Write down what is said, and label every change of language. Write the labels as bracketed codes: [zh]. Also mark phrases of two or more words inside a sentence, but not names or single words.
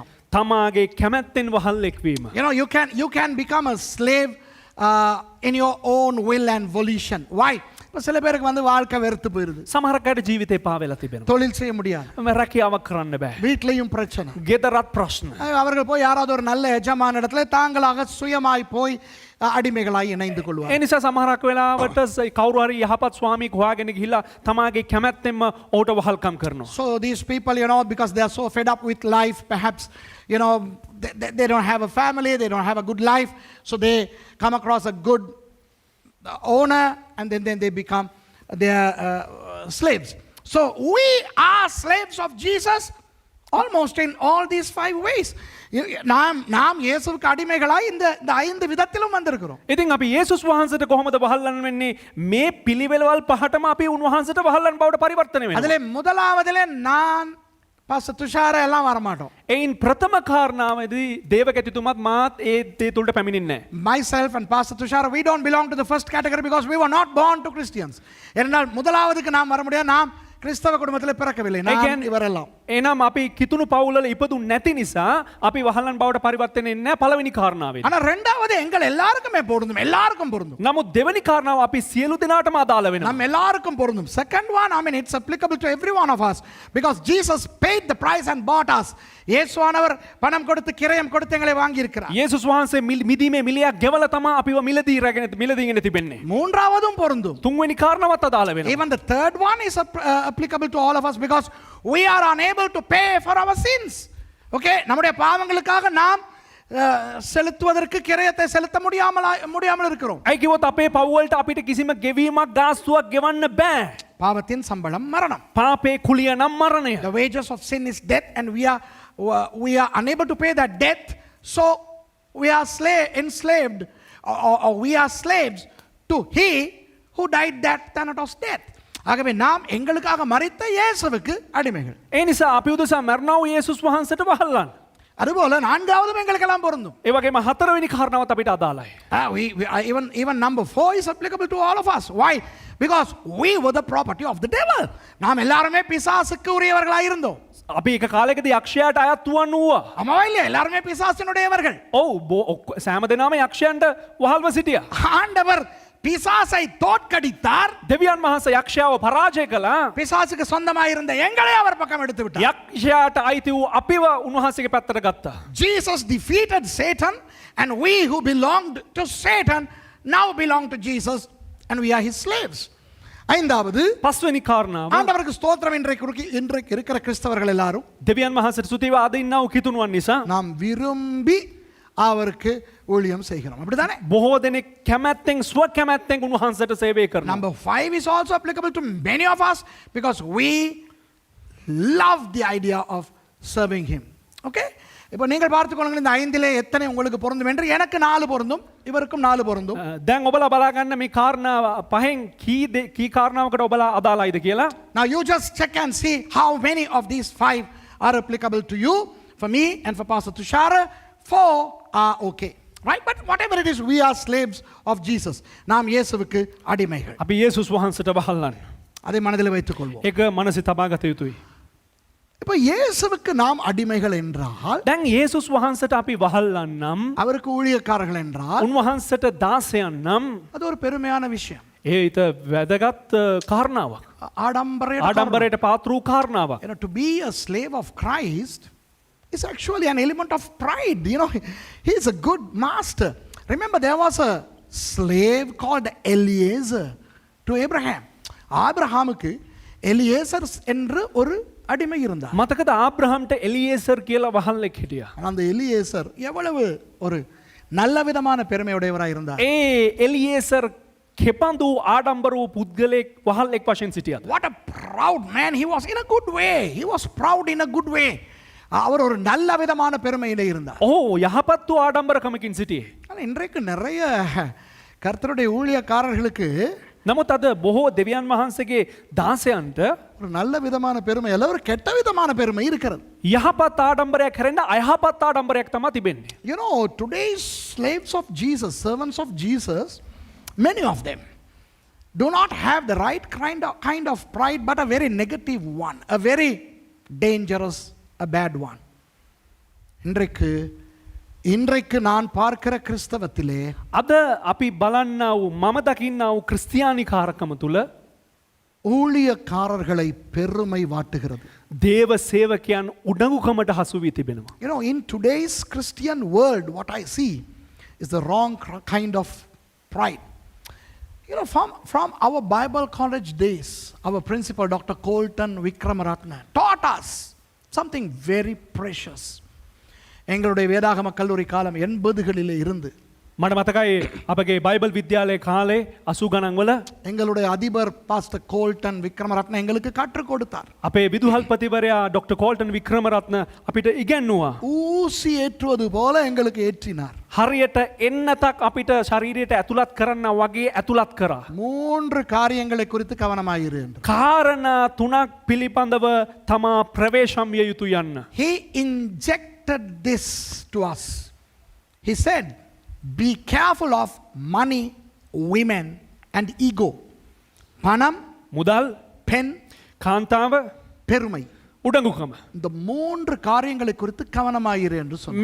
[si] තමාගේ කැමැත්තෙන් වහල්ලෙක් වීම. [en] You know, you can become a slave in your own will and volition. Why? [ta] இப்போ சில பேருக்கு வந்து வாழ்க்கை வெறுத்து போயிருது. [si] සමහරකට ජීවිතේ පාවෙලා තිබෙනවා. [ta] தொழில் செய்ய முடியாது. [si] රැකියාවක් කරන්න බෑ. [ta] வீட்லயும் பிரச்சனை. [si] ගෙදරත් ප්‍රශ්න. [ta] அவர்கள் போய் யாராவது ஒரு நல்ல எஜமான இடத்துல தாங்களாக சுயமாய் போய் අඩිමේගලායි ඉணைந்து கொள்வார். [si] ඒ නිසා සමහරක් වෙලාවට කවුරු හරි යහපත් ස්වාමියෙක් හොයාගෙන ගිහිල්ලා තමාගේ කැමැත්තෙන්ම ඔහුට වහල්කම් කරනවා. [en] So these people, you know, because they are so fed up with life, perhaps, you know, they don't have a family, they don't have a good life, so they come across a good owner and then they become their slaves. So we are slaves of Jesus almost in all these 5 ways. [ta] நாம் இயேசுவுக்கு அடிமைகளாய் இந்த 5 விதத்திலும் வந்திருக்கிறோம். [si] ඉතින් අපි යේසුස් වහන්සේට කොහොමද වහල්ලන් වෙන්නේ? මේ පිළිවෙලවල් පහටම අපි උන්වහන්සේට වහල්ලන් බවට පරිවර්තනය වෙනවා. [ta] அதிலே முதலாவதிலே நான் பாஸ்டர் துஷார எல்லாம் வர மாட்டோம். [si] එයින් ප්‍රථම කාරණාවේදී දේවකැතිතුමත් මාත් ඒ දේ තුලට පැමිණෙන්නේ නැහැ. [en] Myself and Pastor Tushara, we don't belong to the first category because we were not born to Christians. [ta] ஏனென்றால் முதலாவதுக்கு நாம் வர முடியாது. நாம் கிறிஸ்தவ குடும்பத்தில் பிறக்கவில்லை. நாம் இவரெல்லாம். [si] එනම් අපි කිතුණු පවුල්වල ඉපදුන්නේ නැති නිසා අපි වහල්ලන් බවට පරිවර්තනය වෙන්නේ නැහැ පළවෙනි කාරණාවේ. [ta] ஆனா இரண்டாவது எங்கள் எல்லாருக்குமே பொருந்தும். எல்லாருக்கும் பொருந்தும். [si] නමුත් දෙවෙනි කාරණාව අපි සියලු දෙනාටම අදාළ වෙනවා. [ta] நம்ம எல்லாருக்கும் பொருந்தும். [en] Second one, I mean, it's applicable to every one of us because Jesus paid the price and bought us. [ta] இயேசுவானவர் பணம் கொடுத்து கிரயம் கொடுத்து எங்களை வாங்கி இருக்கிறார். [si] යේසුස් වහන්සේ මිදීමේ මිලයක් ගෙවලා තමයි අපිව මිලදීගෙන තිබෙන්නේ. [ta] மூன்றாவதும் பொருந்தும். [si] තුන්වෙනි කාරණාවත් අදාළ වෙනවා. [en] Even the third one is applicable to all of us because we are unable to pay for our sins. [ta] Okay, நம்முடைய பாவங்களுக்காக நாம் செலுத்துவதற்கு கிரயத்தை செலுத்த முடியாமல் இருக்கிறோம். [si] ඇයි කිව්වොත් අපේ පව් වලට අපිට කිසිම ගෙවීමක් ගාස්තුවක් ගෙවන්න බෑ. [ta] பாவத்தின் சம்பளம் மரணம். [si] පාපේ කුලිය නම් මරණය. [en] The wages of sin is death and we are unable to pay that debt, so we are enslaved or we are slaves to he who died that Thanatos death. [ta] ஆகவே நாம் எங்களுக்காக மரித்த இயேசுவுக்கு அடிமைகள். [si] ඒ නිසා අපි උදෙසා මරණව යේසුස් වහන්සේට වහල්ලන්. [ta] அதுபோல நான்காவதும் எங்களுக்கெல்லாம் பொருந்தும். [si] ඒ වගේම හතරවෙනි කාරණාවත් අපිට අදාළයි. [en] Even number 4 is applicable to all of us. Why? Because we were the property of the devil. [ta] நாம் எல்லாருமே பிசாசுக்கு உரியவர்களாய் இருந்தோம். [si] අපි එක කාලයකදී යක්ෂයාට අයත් වුණා. [ta] ஆமாவா இல்லையா? எல்லாருமே பிசாசினுடையவர்கள். [si] ඔව් සෑම දෙනාම යක්ෂයන්ට වහල්ව සිටියා. [ta] ஆண்டவர் பிசாசை தோற்கடித்தார். [si] දෙවියන් වහන්සේ යක්ෂයාව පරාජය කළා. [ta] பிசாசுக்கு சொந்தமாய் இருந்த எங்களை அவர் பக்கம் எடுத்து விட்டார். [si] යක්ෂයාට අයිති වූ අපිව උන්වහන්සේගේ පැත්තට ගත්තා. [en] Jesus defeated Satan and we who belonged to Satan now belong to Jesus and we are his slaves. [ta] ஐந்தாவது [si] පස්වෙනි කාරණාව [ta] ஆண்டவருக்கு ஸ்தோத்திரம். இன்றைக்கு இருக்கிற கிறிஸ்தவர்கள் எல்லாரும் [si] දෙවියන් වහන්සේට ස්තුතිව අද ඉන්නව කිතුණුවන් නිසා [ta] நாம் விரும்பி அவருக்கு ஊழியம் செய்கிறோம். அப்படிதானே? [si] බොහෝ දෙනෙක් කැමැත්තෙන් ස්ව කැමැත්තෙන් උන්වහන්සේට සේවය කරනවා. [en] Number 5 is also applicable to many of us because we love the idea of serving him. Okay? [ta] இப்போ நீங்கள் பார்த்துக்கொள்ளுங்கள் இந்த 5லே எத்தனை உங்களுக்கு பொருந்தும் என்று. எனக்கு 4 பொருந்தும், இவருக்கும் 4 பொருந்தும். [si] දැන් ඔබලා බලා ගන්න මේ කාරණා පහෙන් කී කාරණාවකට ඔබලා අදාළයිද කියලා. [en] Now you just check and see how many of these 5 are applicable to you. For me and for Pastor Tushara, 4 are okay. Right? But whatever it is, we are slaves of Jesus. [ta] நாம் இயேசுவுக்கு அடிமைகள். [si] අපි යේසුස් වහන්සේට වහල්ලන්. [ta] அதை மனதில் வைத்துக் கொள்வோம். [si] ඒක මනසේ තබා ගත යුතුයි. [ta] இப்போ இயேசுவுக்கு நாம் அடிமைகள் என்றால், [si] දැන් යේසුස් වහන්සේට අපි වහල්ලන් නම්, [ta] அவருக்கு ஊழியக்காரர்கள் என்றால், [si] උන්වහන්සේට දාසයන් නම්, [ta] அது ஒரு பெருமையான விஷயம். [si] ඒක වැදගත් කාරණාවක්. ආඩම්බරයට පාත්‍ර වූ කාරණාවක්. [en] You know, to be a slave of Christ is actually an element of pride. You know, he is a good master. Remember, there was a slave called Eliezer to Abraham. [ta] ஆபிரகாமுக்கு எலியேசர் என்று ஒரு அடிமை இருந்தார். [si] මතකද ආබ්‍රහම්ට එලියේසර් කියලා වහල්ලෙක් හිටියා. [ta] அந்த எலியேசர் எவ்வளவு ஒரு நல்ல விதமான பெருமையுடையவராய் இருந்தார். [si] ඒ එලියේසර් කෙපඳු ආඩම්බර වූ පුද්ගලයෙක් වහල්ෙක් වශයෙන් සිටියද. [en] What a proud man he was, in a good way. He was proud in a good way. [ta] அவர் ஒரு நல்ல விதமான பெருமையிலே இருந்தார். [si] ඔහු යහපත් වූ ආඩම්බරකමකින් සිටියේ. [ta] ஆனால் இன்றைக்கு நிறைய கர்த்தருடைய ஊழியக்காரர்களுக்கு [si] නමුත් අද බොහෝ දෙවියන් වහන්සේගේ දාසයන්ට [ta] ஒரு நல்ல விதமான பெருமை அல்ல, ஒரு கெட்ட விதமான பெருமை இருக்கிறது. [si] යහපත් ආඩම්බරයක් හැරෙන්න අයහපත් ආඩම්බරයක් තමයි තිබෙන්නේ. [en] You know, today's slaves of Jesus, servants of Jesus, many of them do not have the right kind of pride, but a very negative one, a very dangerous, a bad one. [ta] இன்றைக்கு நான் பார்க்கிற கிறிஸ்தவத்திலே [si] අද අපි බලන්නා වූ මම දකින්නා වූ ක්‍රිස්තියානි කාරකම තුල [ta] ஊழியக்காரர்களை பெருமை வாட்டுகிறது. [si] දේව සේවකයන් උඩඟුකමට හසු වී තිබෙනවා. [en] You know, in today's Christian world, what I see is the wrong kind of pride. You know, from our Bible college days, our principal, Dr. Colton Vikramaratne, taught us something very precious. [ta] எங்களுடைய வேதாகம கல்லூரி காலம் 80களிலே இருந்து [si] මට මතකයි අපගේ බයිබල් විද්‍යාලයේ කාලේ 80 ගණන් වල [ta] எங்களுடைய அதிபர் பாஸ்டர் கோல்டன் விக்ரமரத்ன எங்களுக்கு கற்றுக் கொடுத்தார். [si] අපේ විදුහල්පතිවරයා ඩොක්ටර් කෝල්ටන් වික්‍රමරත්න අපිට ඉගැන්නුවා. [ta] ஊசி ஏற்றுவது போல எங்களுக்கு ஏற்றினார். [si] හරියට එන්නතක් අපිට ශරීරයට ඇතුළත් කරන්න වගේ ඇතුළත් කරා. [ta] 3 காரியங்களை குறித்து கவனமாயிரு என்று. [si] කාරණා 3ක් පිළිබඳව තමා ප්‍රවේශම් විය යුතු යන්න. [en] He injected this to us. He said, be careful of money, women and ego. [ta] பணம், [si] මුදල්, [ta] பெண், [si] කාන්තාව, [ta] பெருமை. [si] උඩඟුකම. [ta] இந்த 3 காரியங்களை குறித்து கவனமாயிரு என்று சொன்னார்.